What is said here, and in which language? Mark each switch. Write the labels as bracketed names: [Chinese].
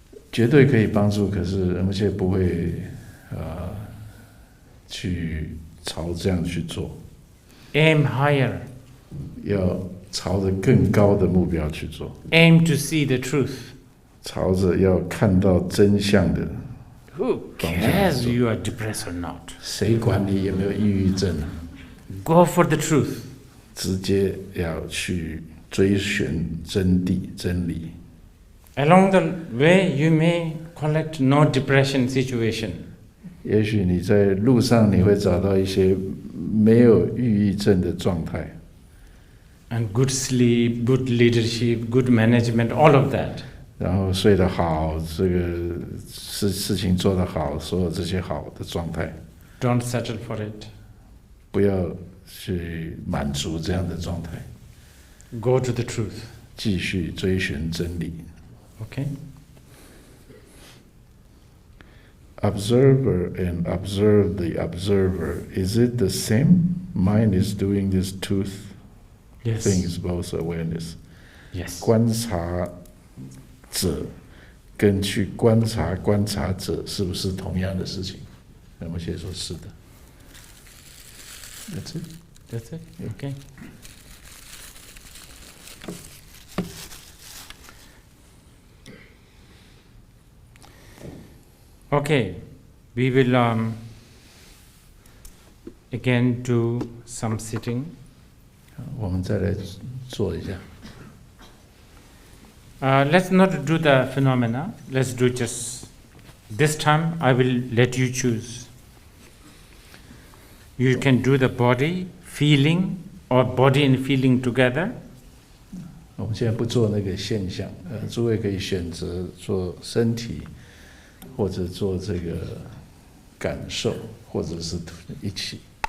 [Chinese] 绝对可以帮助，可是而且不会去朝这样去做。 [English] Aim higher. [Chinese] 要朝着更高的目标去做。 [English] Aim to see the truth. [Chinese] 朝着要看到真相的。 [English] Who cares you are depressed or not? [Chinese] 谁管你有没有抑郁症？ [English] Go for the truth. [Chinese] 直接要去追寻真理。 [English] Along the way, you may collect no depression situation. [Chinese] 也许你在路上你会找到一些没有抑郁症的状态。 [English] And good sleep, good leadership, good management, all of that. [Chinese] 然后睡得好，这个事情做得好，所有这些好的状态。 [English] Don't settle for it. [Chinese] 不要去满足这样的状态。 [English] Go to the truth. [Chinese] 继续追寻真理。 [English] Okay. Observer and observe the observer. Is it the same? Mind is doing these two things, both awareness. Yes. [Chinese] 观察者跟去观察观察者是不是同样的事情？那么先说是的。 [English] That's it. That's it. Okay. Okay, we will again do some sitting. [Chinese] 我们再来做一下。 [English] Let's not do the phenomena. Let's do just this time. I will let you choose. You can do the body, feeling, or body and feeling together. [Chinese] 我们现在不做那个现象，诸位可以选择做身体，或者做这个感受，或者是一起。